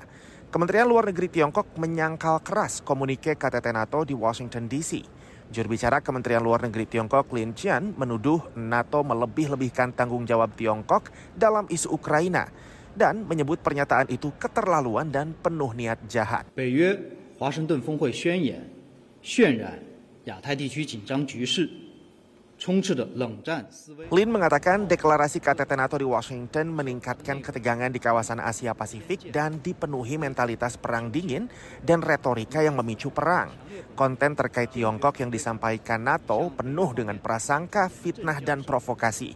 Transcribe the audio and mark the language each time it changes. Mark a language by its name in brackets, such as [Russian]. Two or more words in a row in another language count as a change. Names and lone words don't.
[Indonesian] Kementerian Luar Negeri Tiongkok menyangkal keras komunike KTT NATO di Washington DC. Juru bicara Kementerian Luar Negeri Tiongkok Lin Jian menuduh NATO melebih-lebihkan tanggung jawab Tiongkok dalam isu Ukraina dan menyebut pernyataan itu keterlaluan dan penuh niat jahat. [Chinese] 北约华盛顿峰会宣言渲染亚太地区紧张局势。 [Indonesian] Lin mengatakan deklarasi KTT NATO di Washington meningkatkan ketegangan di kawasan Asia Pasifik dan dipenuhi mentalitas perang dingin dan retorika yang memicu perang. Konten terkait Tiongkok yang disampaikan NATO penuh dengan prasangka, fitnah, dan provokasi.